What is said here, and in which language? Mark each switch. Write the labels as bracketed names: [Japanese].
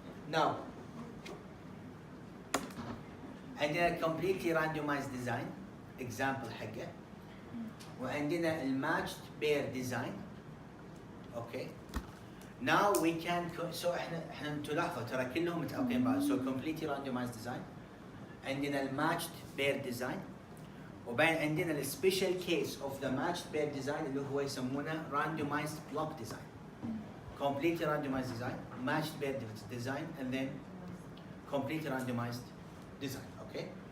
[English] Now عندنا completely randomized design example [Arabic] حقه وعندنا [English] matched pair design. Okay. Now we can so [Arabic] احنا تلاحظوا ترى كلهم متعاقبين بعض. [English] So completely randomized design. عندنا matched pair design [Arabic] وبعدين عندنا [English] special case of the matched pair design [Arabic] اللي هو يسمونه [English] randomized block design. Completely randomized design, matched pair design, and then completely randomized design. Okay.